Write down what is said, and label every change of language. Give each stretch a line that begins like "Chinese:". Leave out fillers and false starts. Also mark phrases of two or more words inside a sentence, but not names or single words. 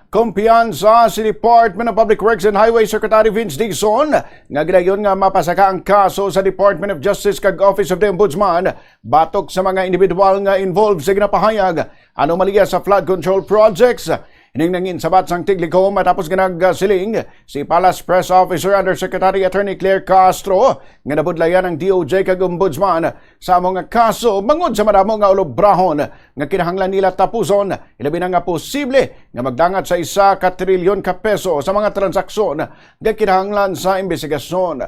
Hiligaynon: Kumpiyansa si Department of Public Works and Highway Secretary Vince Dizon nga gidayon nga mapasaka ang kaso sa Department of Justice kag Office of the Ombudsman batok sa mga individual nga involved sa ginapahayag anomalya sa flood control projects. Ining nangin sabat sang Tiglikom matapos ginagsiling si Palace Press Officer Undersecretary Attorney Claire Castro nga nabudlayan ng DOJ kag Ombudsman sa among kaso bangod sa madamo nga ulobrahon nga kinahanglan nila tapuson ilabi na nga posible nga magdangat sa 1 trilyon ka peso sa mga transaksyon nga kinahanglan sa investigasyon.